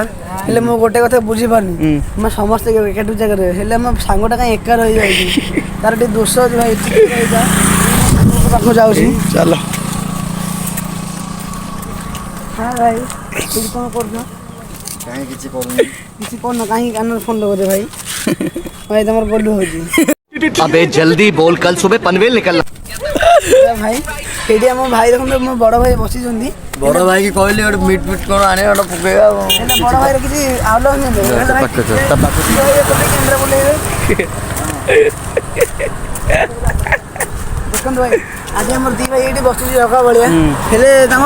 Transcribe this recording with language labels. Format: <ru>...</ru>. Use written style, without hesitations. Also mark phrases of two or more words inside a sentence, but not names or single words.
<or>ହେଲେ ମୁଁ ଗୋଟେ କଥା ବୁଝିପାରୁନି ଆମେ ସମସ୍ତେ ଏକାଠି ଜାଗାରେ ହେଲେ ମୋ ସାଙ୍ଗଟା କାହିଁ ଏକା ରହିଯାଉଛି ତାର ଟିକେ ଦୋଷ ଅଛି ଭାଇ ଟିକେ ରହିଯା ପାଖକୁ ଯାଉଛି। ଚାଲ ହଁ ଭାଇ ଏଠି କ'ଣ କରୁଛ? କାହିଁ କିଛି କରୁନି। କିଛି କରୁନ କାହିଁକି କାନରେ ଫୋନ୍ ଲଗାଉଛ ଭାଇ? ଭାଇ ତମର ବୋଲୁ ହଉଛି।</or> <hi>अबे जल्दी बोल, कल सुबह पनवेल निकलना।</hi> <or>ଭାଇ ଏଇଠି ଆମ ଭାଇ ଦେଖନ୍ତୁ ମୋ ବଡ଼ ଭାଇ ବସିଛନ୍ତି। ବଡ଼ ଭାଇକି କହିଲି ଗୋଟେ ମିଟ୍ ଫିଟ୍ କ'ଣ ଆଣିବା ଗୋଟେ ପକେଇବା ଆଉ। ହେଲେ ବଡ଼ ଭାଇର କିଛି ଆଉଲ ତା ପାଖରେ କ୍ୟାମେରା ବୁଲେଇବେ। ଦେଖନ୍ତୁ ଭାଇ ଆଜି ଆମର ଦି ଭାଇ ଏଇଠି ବସୁଛି ଜଗା ଭଳିଆ ହେଲେ ତାଙ୍କର</or>